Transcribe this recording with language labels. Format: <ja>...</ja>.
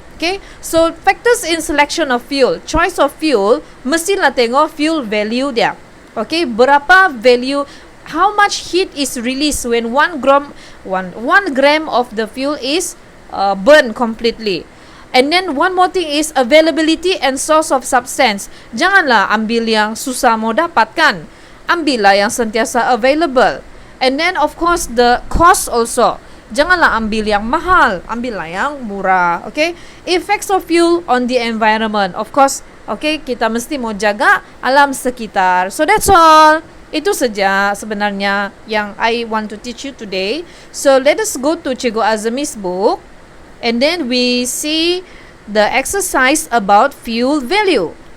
<en>Okay, so factors in selection of fuel, choice of fuel,</en> <ms>mestilah tengok</ms> <en>fuel value</en> <ms>dia.</ms> <en>Okay,</en> <ms>berapa</ms> <en>value, how much heat is released when 1 gram of the fuel is burned completely. And then one more thing is availability and source of substance.</en> <ms>Janganlah ambil yang susah mau dapatkan. Ambillah yang sentiasa available.</ms> <en>And then of course the cost also.</en> <ms>Janganlah ambil yang mahal, ambillah yang murah.</ms> <en>Okay, effects of fuel on the environment. Of course, okay,</en> <ms>kita mesti mau jaga alam sekitar.</ms> <en>So that's all.</en> <ms>Itu saja sebenarnya yang</ms> <en>I want to teach you today. So let us go to Cikgu Azmi's book and then we see the exercise about fuel value.</en>